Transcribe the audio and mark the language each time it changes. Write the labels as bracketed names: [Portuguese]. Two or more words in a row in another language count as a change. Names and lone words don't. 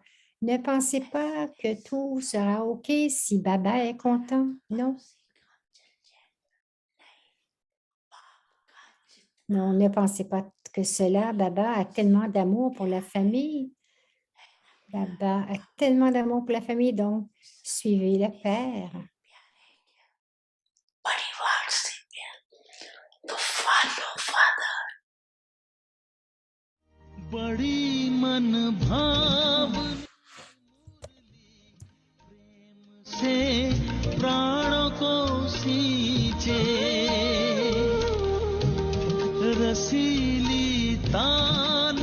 [French] Ne pensez pas que tout sera OK si Baba est content, non. Non, ne pensez pas que cela, Baba a tellement d'amour pour la famille. Baba a tellement d'amour pour la famille, donc suivez le Père. [Hindi] बड़ी मन भाव से प्राणों को सींचे रसीली तान